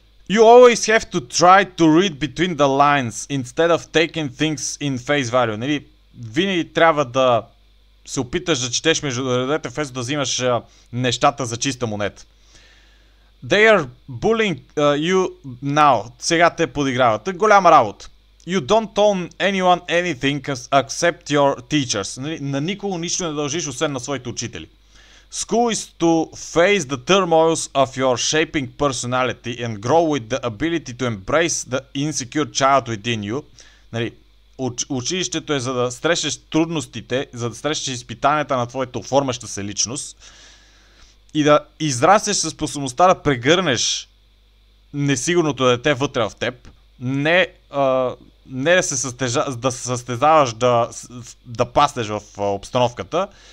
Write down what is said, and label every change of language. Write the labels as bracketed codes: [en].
[en] You always have to try to read between the lines instead of taking things in face value. [bg] Нали, винаги трябва да се опиташ да четеш между редовете, вместо да взимаш нещата за чиста монета. [en] They are bullying you now. [bg] Сега те подиграват. Голяма работа. [en] You don't own anyone anything except your teachers. [bg] Нали, на никого нищо не дължиш, освен на своите учители. [en] School is to face the turmoils of your shaping personality and grow with the ability to embrace the insecure child within you. [bg] Нали, училището е за да срещнеш трудностите, за да срещнеш изпитанията на твоята оформяща се личност и да израснеш със способността да прегърнеш несигурното дете вътре в теб, не да се състезаваш да паснеш в обстановката.